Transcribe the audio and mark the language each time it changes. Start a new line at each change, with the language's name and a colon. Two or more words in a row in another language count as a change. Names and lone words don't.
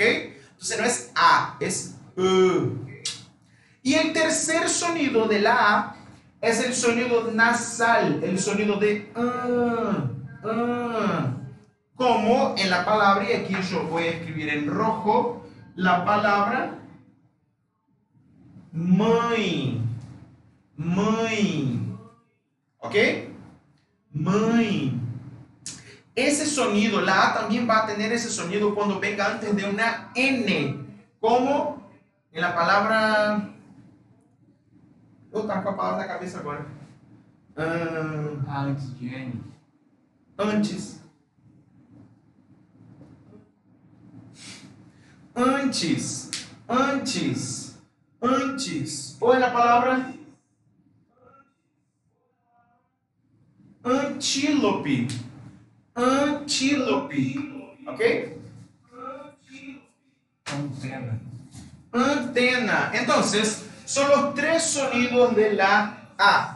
Spanish: Entonces no es A, es Y el tercer sonido de la A es el sonido nasal, el sonido de como en la palabra, y aquí yo voy a escribir en rojo, la palabra mãe. Mãe. ¿Ok? Mãe. Ese sonido, la A también va a tener ese sonido cuando venga antes de una N, como en la palabra...
Portuguese: Eu estou com a palavra na cabeça agora.
Spanish: Antes de N. Antes. Antes. Antes. Antes.
Portuguese: Ou é na palavra antílope. Antílope. Ok? Antena. Antena.
Spanish: Entonces, son los 3 sonidos de la A.